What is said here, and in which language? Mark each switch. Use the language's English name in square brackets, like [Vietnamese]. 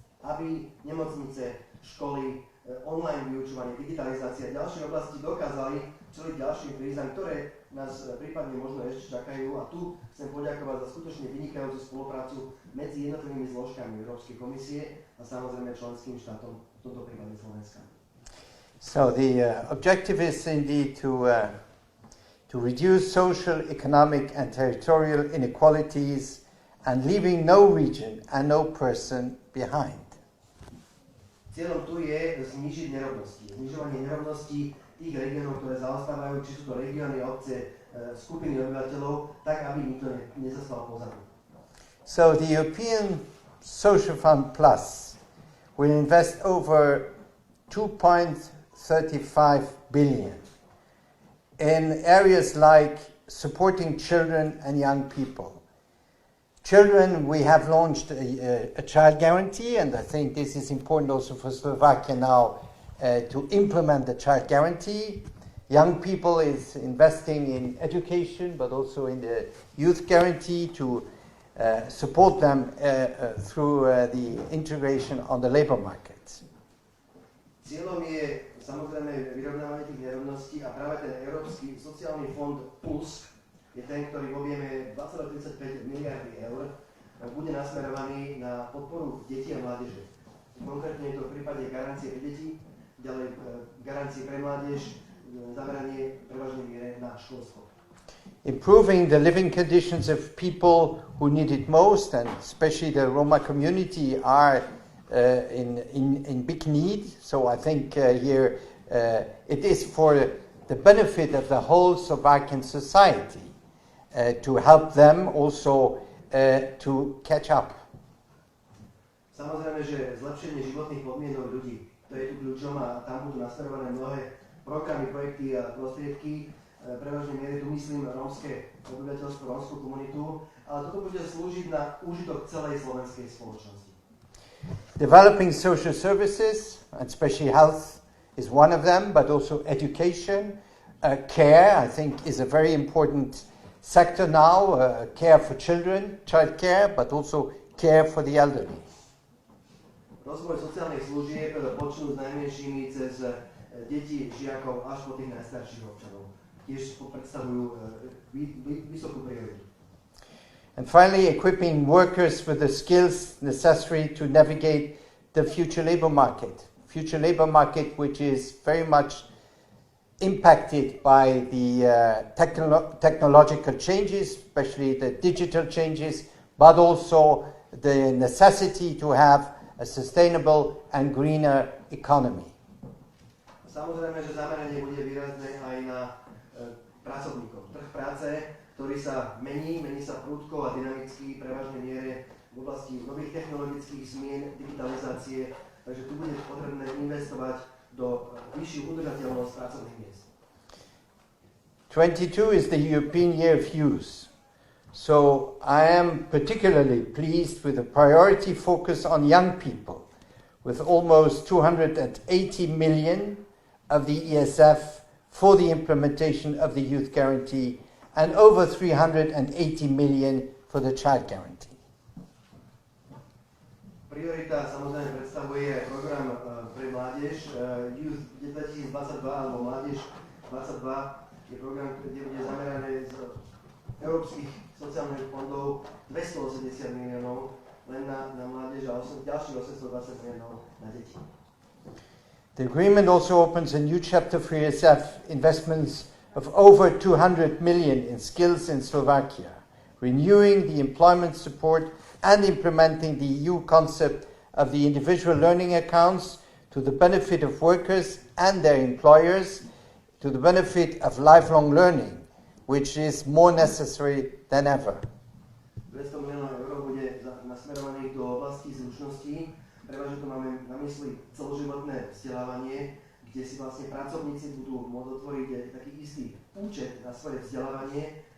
[Slovak] Aby nemocnice, školy, online vyučovanie, digitalizácia a ďalšie oblasti dokázali čeliť ďalším krízam, ktoré nás prípadne možno ešte čakajú. A tu chcem poďakovať za skutočne vynikajúcu spoluprácu medzi jednotlivými zložkami Európskej komisie a samozrejme členským štátom, v tomto prípade Slovenska. [English] So the objective is indeed to reduce social, economic and territorial inequalities and leaving no region and no person behind. [Slovak] Cieľom tu je znižiť nerovnosti. Znižovanie nerovností tých regiónov, ktoré zaostávajú, či sú to regióny, obce, skupiny obyvateľov, tak aby nikto nezostal pozadu. [English] So the European Social Fund Plus will invest over 2.35 billion in areas like supporting children and young people. Children, we have launched a child guarantee, and I think this is important also for Slovakia now to implement the child guarantee. Young people is investing in education, but also in the youth guarantee to support them through the integration on the labor market. [Slovak] Cieľom je samozrejme vyrovnávanie tých nerovností a práve ten Európsky sociálny fond Plus je ten, ktorý v objeme 2,35 miliardy eur bude nasmerovaný na podporu detí a mládeže. Konkrétne je to v prípade garancie pre deti, ďalej garancie pre mládež, zameranie prevažnej miere na školstvo. [English] Improving the living conditions of people who need it most, and especially the Roma community are in big need. So I think here it is for the benefit of the whole Slovakian society to help them also to catch up. [Slovak] Samozrejme, že zlepšenie životných podmienok ľudí, to je tu kľúčom a tam budú nasmerované mnohé programy, projekty a prostriedky. Prevažne miere tu myslím rómske obyvateľstvo, rómsku komunitu, ale toto bude slúžiť na úžitok celej slovenskej spoločnosti. [English] Developing social services, and especially health is one of them, but also education, care, I think, is a very important sector now, care for children, child care, but also care for the elderly. [Slovak] Rozvoj sociálnych služieb počnú s najmenšími cez deti, žiakov až po tých najstarších občanov. Tiež predstavujú vysokú prioritu. [English] And finally, equipping workers with the skills necessary to navigate the future labor market. Future labor market, which is very much impacted by the technological changes, especially the digital changes, but also the necessity to have a sustainable and greener economy. [Slovak] Samozrejme, že zameranie bude výrazné aj na pracovníkov. Trh práce, ktorý sa mení sa prudko a dynamicky, prevažnej miere v oblasti nových technologických zmien, digitalizácie, takže tu bude potrebné investovať do vyššiu udržateľnosť pracovných miest. [English] 22 is the European Year of Youth. So I am particularly pleased with the priority focus on young people, with almost 280 million of the ESF for the implementation of the youth guarantee and over 380 million for the child guarantee. [Slovak] Priorita samozrejme predstavuje program pre mládež Youth 2022 alebo Mládež 22 je program, kde bude zamerané z európskych sociálnych fondov 280 miliónov len na mládež a ďalších 820 miliónov na deti. [English] The agreement also opens a new chapter for ESF investments of over 200 million in skills in Slovakia, renewing the employment support and implementing the EU concept of the individual learning accounts to the benefit of workers and their employers, to the benefit of lifelong learning, which is more necessary than ever. [Slovak] 200 miliónov eur bude nasmerovaných do oblasti zručností. Prevažne to máme na mysli celoživotné vzdelávanie, kde si vlastne pracovníci budú môcť otvoriť taký istý účet na svoje vzdelávanie.